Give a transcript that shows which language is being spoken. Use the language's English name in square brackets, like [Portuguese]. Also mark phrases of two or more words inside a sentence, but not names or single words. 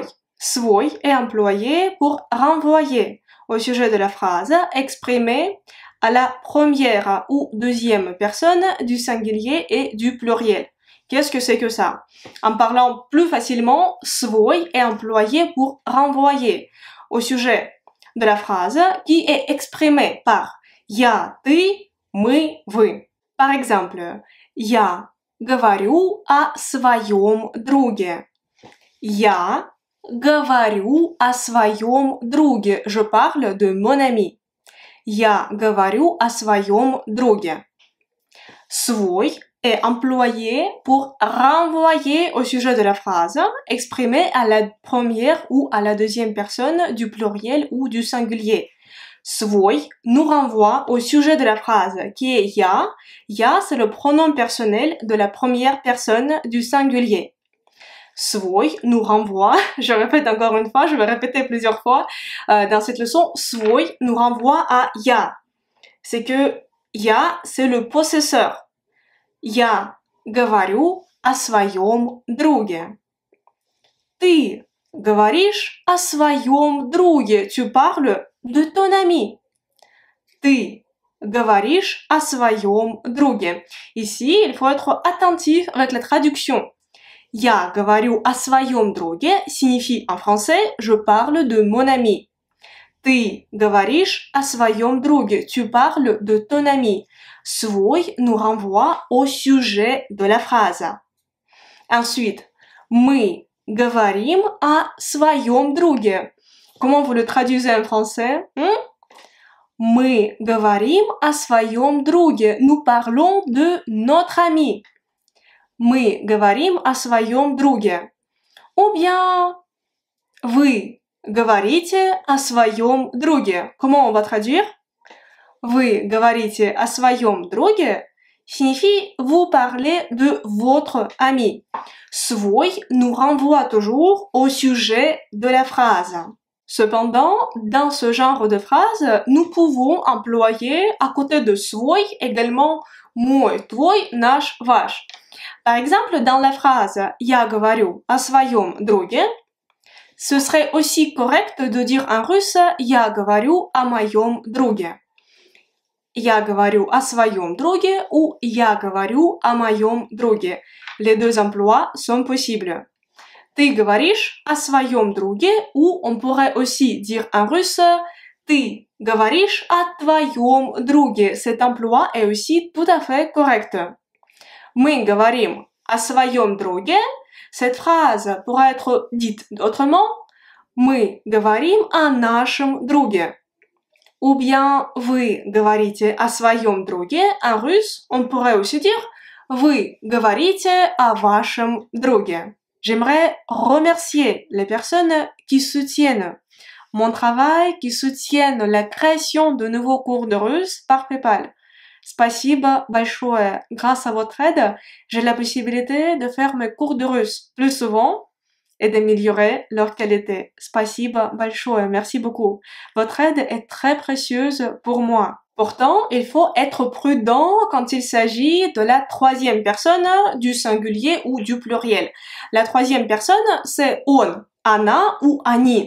[French] Свой est employé pour renvoyer au sujet de la phrase exprimée à la première ou deuxième personne du singulier et du pluriel. Qu'est-ce que c'est que ça? En parlant plus facilement, свой est employé pour renvoyer au sujet de la phrase qui est exprimé par [Russian] я, ты, мы, вы. [French] Par exemple, [Russian] я говорю о своем друге. Я говорю о своем друге. [French] Je parle de mon ami. [Russian] Я говорю о своем друге. [French] Свой est employé pour renvoyer au sujet de la phrase exprimée à la première ou à la deuxième personne du pluriel ou du singulier. Свой nous renvoie au sujet de la phrase qui est я. Я, c'est le pronom personnel de la première personne du singulier. Свой nous renvoie, je répète encore une fois, je vais répéter plusieurs fois dans cette leçon, свой nous renvoie à я. C'est que я, c'est le possesseur. [Russian] Я говорю о своем друге. Ты говоришь о своем друге. [French] Tu parles de ton ami. [Russian] Ты говоришь о своем друге. [French] Ici, il faut être attentif avec la traduction. [Russian] Я говорю о своем друге [French] signifie en français je parle de mon ami. [Russian] Ты говоришь о своем друге. [French] Tu parles de ton ami. Свой nous renvoie au sujet de la phrase. Ensuite, [Russian] мы говорим о своем друге. [French] Comment vous le traduisez en français? [Russian] Мы говорим о своем друге. [French] Nous parlons de notre ami. [Russian] Мы говорим о своем друге. [French] Ou bien, [Russian] вы говорите о своем друге. [French] Comment on va traduire? [Russian] Вы говорите о своем друге [French] signifie vous parlez de votre ami. Свой nous renvoie toujours au sujet de la phrase. Cependant, dans ce genre de phrase, nous pouvons employer à côté de свой également [Russian] мой, твой, наш, ваш. [French] Par exemple, dans la phrase [Russian] «Я говорю о своем друге», [French] ce serait aussi correct de dire en russe [Russian] «Я говорю о моем друге». «Я говорю о своем друге» ou «Я говорю о моем друге». [French] Les deux emplois sont possibles. [Russian] «Ты говоришь о своем друге» [French] ou on pourrait aussi dire en russe [Russian] «Ты говоришь о твоем друге». [French] Cet emploi est aussi tout à fait correct. [Russian] «Мы говорим о своем друге». [French] Cette phrase pourrait être dite autrement [Russian] «Мы говорим о нашем друге». [French] Ou bien [Russian] «Вы говорите о своем друге». [French] En russe, on pourrait aussi dire [Russian] «Вы говорите о вашем друге». [French] J'aimerais remercier les personnes qui soutiennent mon travail, qui soutiennent la création de nouveaux cours de russe par PayPal. [Russian] Спасибо большое. [French] Grâce à votre aide, j'ai la possibilité de faire mes cours de russe plus souvent et d'améliorer leur qualité. [Russian] Спасибо большое. [French] Merci beaucoup. Votre aide est très précieuse pour moi. Pourtant, il faut être prudent quand il s'agit de la troisième personne du singulier ou du pluriel. La troisième personne, c'est он. Ana ou Ani.